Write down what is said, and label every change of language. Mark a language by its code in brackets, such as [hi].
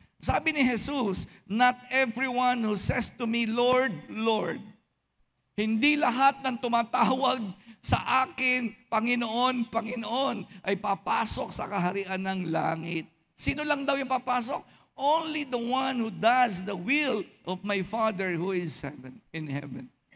[tl] Sabi ni Jesus, [en] not everyone who says to me, Lord, Lord. [tl] Hindi lahat ng tumatawag sa akin, Panginoon, Panginoon, ay papasok sa kaharian ng langit. Sino lang daw yung papasok? [en] Only the one who does the will of my Father who is in heaven.